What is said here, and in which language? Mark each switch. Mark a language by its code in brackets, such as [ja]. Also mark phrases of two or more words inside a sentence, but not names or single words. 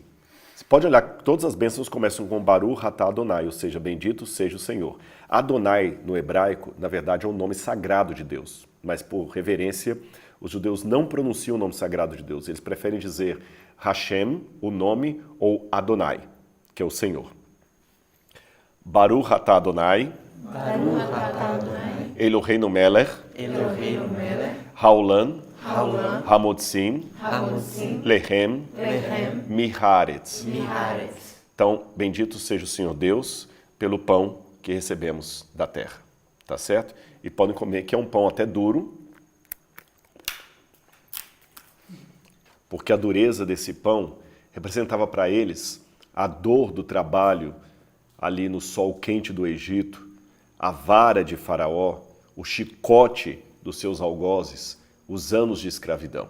[pt] Você pode olhar, todas as bênçãos começam com [he] ברוך אתה אדוני, [pt] ou seja, bendito seja o Senhor. Adonai, no hebraico, na verdade é um nome sagrado de Deus, mas por reverência, os judeus não pronunciam o nome sagrado de Deus, eles preferem dizer Hashem, o nome, ou Adonai, que é o Senhor. [he] ברוך אתה אדוני, אלוהינו מלך, העולם, המוציא, לחם, מהארץ. [pt] Então, bendito seja o Senhor Deus pelo pão que recebemos da terra. Tá certo? E podem comer, que é um pão até duro, porque a dureza desse pão representava para eles a dor do trabalho ali no sol quente do Egito, a vara de Faraó, o chicote dos seus algozes, os anos de escravidão.